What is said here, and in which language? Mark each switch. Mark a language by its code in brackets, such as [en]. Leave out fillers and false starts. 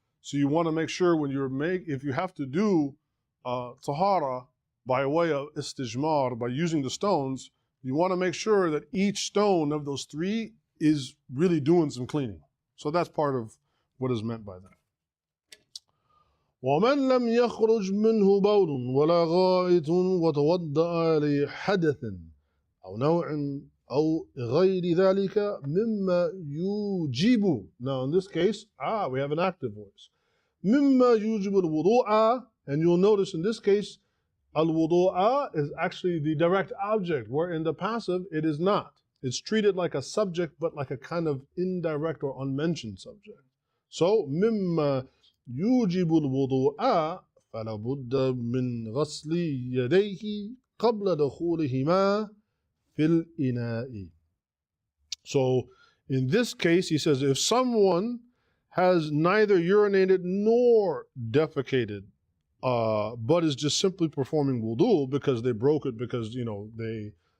[en] So you want to make sure when if you have to do tahara by way of istijmar, by using the stones, you want to make sure that each stone of those 3 is really doing some cleaning. So that's part of what is meant by that. [ar] ومن لم يخرج منه بول ولا غائط وتوضأ لحدث أو نوع أو غير ذلك مما يوجب. [en] Now in this case, we have an active voice. [ar] مما يوجب الوضوء, [en] and you'll notice in this case, al-wudu'a is actually the direct object, where in the passive it is not. It's treated like a subject, but like a kind of indirect or unmentioned subject. [ar] So مما يوجب الوضوء فلا بد من غسل يديه قبل دخولهما في الإناء. [en] So in this case, he says, if someone has neither urinated nor defecated, but is just simply performing wudu because they broke it because they